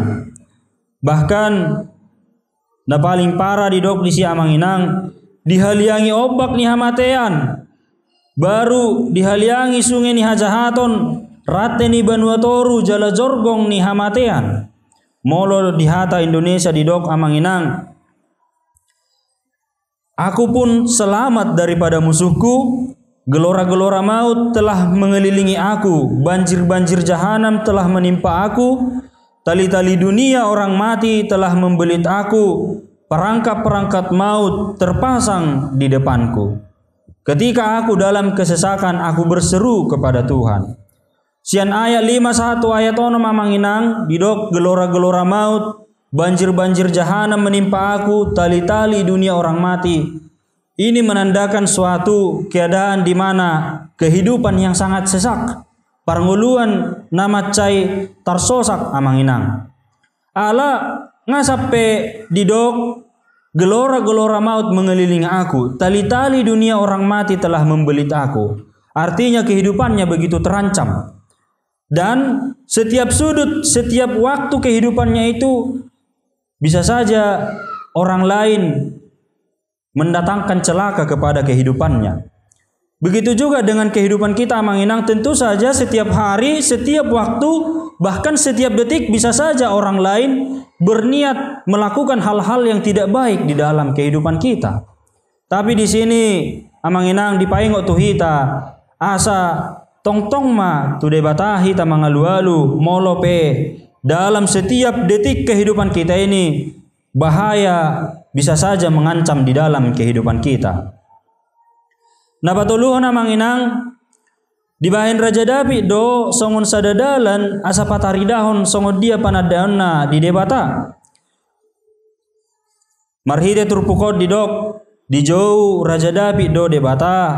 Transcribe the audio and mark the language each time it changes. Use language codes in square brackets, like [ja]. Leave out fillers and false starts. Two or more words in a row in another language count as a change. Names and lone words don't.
[bbc] Bahkan na paling parah didok disi amanginang dihaliangi obak ni hamatean. Baru dihaliangi sungai ni hajahaton rate ni Banuatoru jala jorgong ni hamatean. Molo dihata Indonesia didok amanginang. [id] Aku pun selamat daripada musuhku. Gelora-gelora maut telah mengelilingi aku. Banjir-banjir jahanam telah menimpa aku. Tali-tali dunia orang mati telah membelit aku. Perangkap-perangkap maut terpasang di depanku. Ketika aku dalam kesesakan, aku berseru kepada Tuhan. Sian ayat 51 ayat 6 [bbc] mamanginang didok [id] gelora-gelora maut, banjir-banjir jahanam menimpa aku, tali-tali dunia orang mati. Ini menandakan suatu keadaan di mana kehidupan yang sangat sesak. [bbc] Parnguluan nama cai tarsosak amanginang. Ala ngasape didok [id] gelora-gelora maut mengelilingi aku, tali-tali dunia orang mati telah membelit aku. Artinya kehidupannya begitu terancam. Dan setiap sudut, setiap waktu kehidupannya itu bisa saja orang lain mendatangkan celaka kepada kehidupannya. Begitu juga dengan kehidupan kita amanginang, tentu saja setiap hari, setiap waktu, bahkan setiap detik bisa saja orang lain berniat melakukan hal-hal yang tidak baik di dalam kehidupan kita. Tapi di sini [bbc] amanginang dipaingo tuhita asa tong-tong ma tu debata hita mangalu-alu molope [id] dalam setiap detik kehidupan kita ini bahaya bisa saja mengancam di dalam kehidupan kita. [bbc] Napatuluhan amanginang dibahin Raja David do songon sadadalan asa pataridahon songon dia panadaonna di debata. Marhide turpukod didok di jauh Raja David do debata.